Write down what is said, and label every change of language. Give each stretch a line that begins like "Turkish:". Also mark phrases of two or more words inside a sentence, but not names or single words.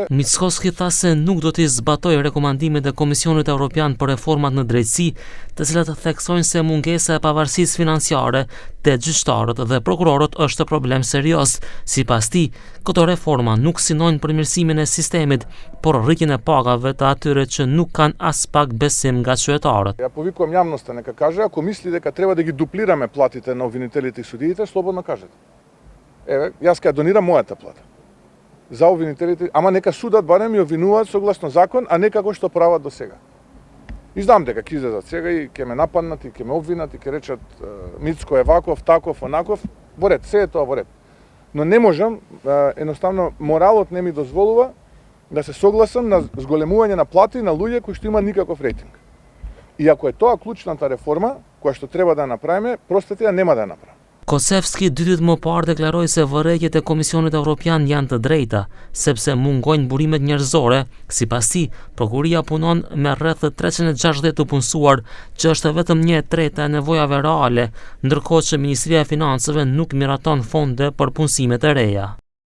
Albanian: Mickovski tha se nuk do t'i zbatojë rekomandimet e Komisionit Evropian për reformat në drejtësi, të cilat theksojnë se mungesa e pavarësisë financiare te gjyqtarët dhe prokurorët është problem serioz. Sipas tij, këto reforma nuk synojnë përmirësimin e sistemit, por rritjen e pagave të atyre që nuk kanë as pak besim nga qytetarët.
Macedonian: Ja повикувам јавноста, нека каже, ако мисли дека треба да ги дуплираме платите на обвинителите и судиите, слободно кажете. Еве, јас ќе донирам мојата плата за обвинителите, ама нека судат барем и обвинуваат согласно закон, а не како што прават до сега. И знам дека ќе излезат сега и ќе ме нападнат и ќе ме обвинат и ќе речат Мицко е ваков, таков, онаков. Во ред, се е тоа во ред. Но не можам, едноставно моралот не ми дозволува да се согласам на зголемување на плати на луѓе кои што има никаков рейтинг. И ако е тоа клучната реформа која што треба да направиме, простете ја нема да ја направиме.
Albanian: Kocevski 2 ditë më parë deklaroi se vërejtjet e Komisionit Evropian janë të drejta, sepse mungojnë burimet njerëzore. Sipas tij, prokuria punon me rreth 360 të punësuar, që është vetëm 1/3 e nevojave reale, ndërkohë që Ministria e Financave nuk miraton fonde për punësimet e reja.